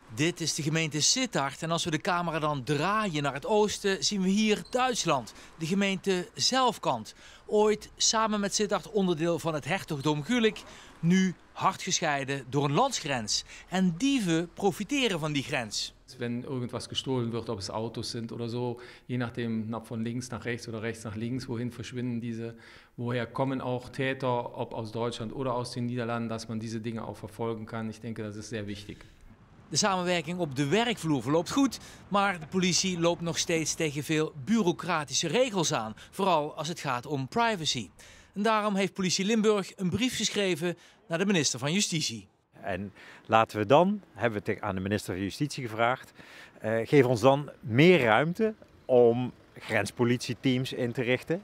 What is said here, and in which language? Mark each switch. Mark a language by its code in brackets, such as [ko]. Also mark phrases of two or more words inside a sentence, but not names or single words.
[nl] Dit is de gemeente Sittard en als we de camera dan draaien naar het oosten zien we hier Duitsland, de gemeente Zelfkant. Ooit samen met Sittard onderdeel van het hertogdom Gulik, nu hard gescheiden door een landsgrens. En dieven profiteren van die grens. [de] Wenn irgendwas gestohlen wird, ob es Autos sind oder so, je nachdem von links nach rechts oder rechts nach links, wohin verschwinden diese, woher kommen auch Täter, ob aus Deutschland oder aus den Niederlanden, dass man diese Dinge auch verfolgen kann. Ich denke, das ist sehr wichtig. [nl] De samenwerking op de werkvloer verloopt goed, maar de politie loopt nog steeds tegen veel bureaucratische regels aan. Vooral als het gaat om privacy. En daarom heeft Politie Limburg een brief geschreven naar de minister van Justitie. En laten we dan, hebben we het aan de minister van Justitie gevraagd, geef ons dan meer ruimte om grenspolitieteams in te richten.